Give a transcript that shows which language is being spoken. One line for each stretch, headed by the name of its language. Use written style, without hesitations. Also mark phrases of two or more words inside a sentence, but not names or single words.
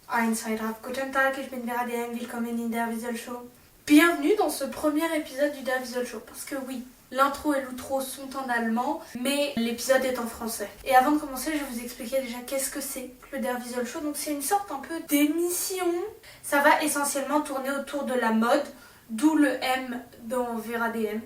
German: Ein, zwei, drei, guten Tag, ich bin Vera DM, willkommen in der Visual Show.
French: Bienvenue dans ce premier épisode du Der Visual Show, parce que oui, l'intro et l'outro sont en allemand, mais l'épisode est en français. Et avant de commencer, je vais vous expliquer déjà qu'est-ce que c'est le Der Visual Show. Donc c'est une sorte un peu d'émission. Ça va essentiellement tourner autour de la mode, d'où le M dans Vera DM.